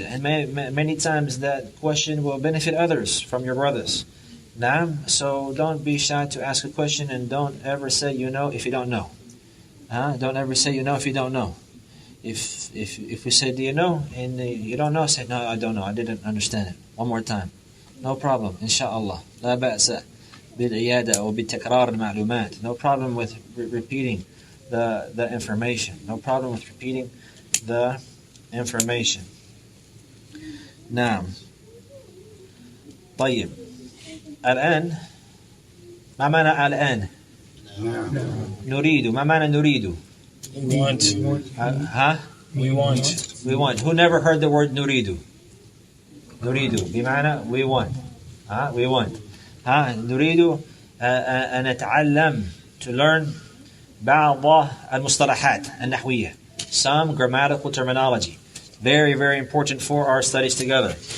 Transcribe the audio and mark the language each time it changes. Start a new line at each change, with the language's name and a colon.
English: And many times that question will benefit others from your brothers. So don't be shy to ask a question, and don't ever say you know if you don't know. Don't ever say you know if you don't know. If we say, do you know? And you don't know, say, no, I don't know. I didn't understand it. One more time. No problem. Inshallah.
Arabic: لا بأس بالعيادة أو بتكرار المعلومات.
English: No problem with repeating the information. No problem with repeating the information.
Arabic: نعم. طيب. الآن ما معنى الآن؟ نريد. ما معنى نريد؟
English: We want. We want. We want. Who never heard the word نريد?
Arabic: نريد بمعنى
English: we want. We want.
Arabic: نريد أن نتعلم,
English: to learn
Arabic: بعض المصطلحات النحوية.
English: Some grammatical terminology. Very, very important for our studies together.